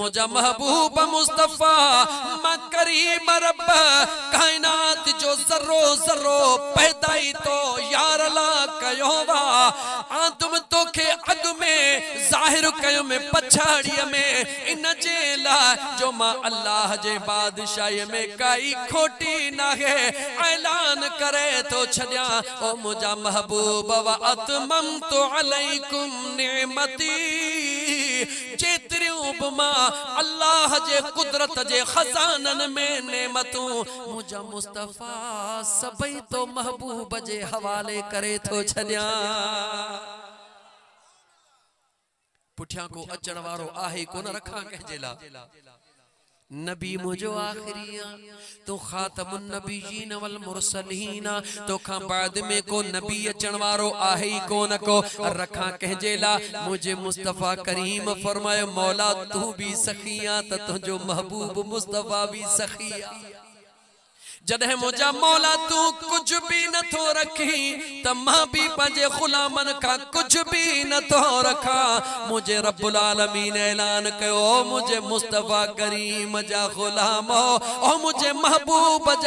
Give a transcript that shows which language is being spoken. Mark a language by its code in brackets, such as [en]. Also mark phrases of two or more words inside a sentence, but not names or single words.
[sd] मुंहिंजा महबूब मुस्तफ़ा मां करीम रब काइनात जो ज़रो ज़रो पैदाई तो यार ला कयो वा आदम तोखे अॻु में ज़ाहिर कयो में पछाड़ीअ में इन जे लाइ जो मां अल्लाह जे बादशाही में काई खोटी नाहे ऐलान करे तो छॾियां ओ मुंहिंजा महबूब [ar] وأتممت عليكم نعمتي [sd] जेतिरियूं बि मां अल्लाह जे कुदरत जे खजानन में नेमतूं मुंहिंजा मुस्तफ़ा सभई तो महबूब जे हवाले करे थो छॾियां पुठियां को अचण वारो आहे कोन रखां कंहिंजे लाइ नबी मुझो आखिरी तो [ar] خاتم النبيين والمرسلين [sd] तो खां बाद में को नबी अचण वारो आहे ही कोन को रखा कहजे ला मुझे मुस्तफा करीम फरमायो मौला तू भी सखिया त तुझो महबूब मुस्तफा भी सखिया जॾहिं मुझा मौला तू कुछ भी न थो रखी त मां भी पंहिंजे गुलामन खां कुछ भी न थो रखा मुझे [ar] رب العالمين [sd] ऐलान कयो मुझे मुस्तफा करीम जा गुलाम ओ मुझे महबूब जा